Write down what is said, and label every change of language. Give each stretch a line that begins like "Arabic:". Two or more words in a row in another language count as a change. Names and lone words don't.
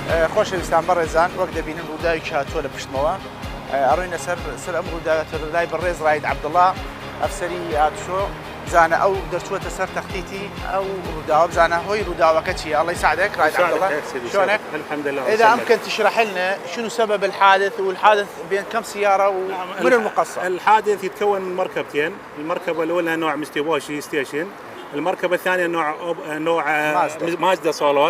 Central Kurdish: خۆشەویستان بەڕێزان وەک دەبینن ڕووداوی هاتووە لە پشتمەوە ئەڕۆینە سەر ئەم ڕووداوێتە لای بەڕێز ڕاید عەبدوڵڵا ئەفسەری هاتوشۆ بزانە ئەو دەرچووەتە سەر تەختیتی ئەو ڕووداوە بزانە هۆی ڕووداوەکە چیە.
Arabic: الله يساعدك رايد عبدالله شلونك؟ الحمد لله. إذا أمكن تشرح لنا شنو سبب الحادث والحادث بين كم سيارة ومن المقصر؟ الحادث يتكون من مركبتين، المركبة الأولى نوع مستيبوشي ستيشن، المركبة الثانية نوع مازدا صالون.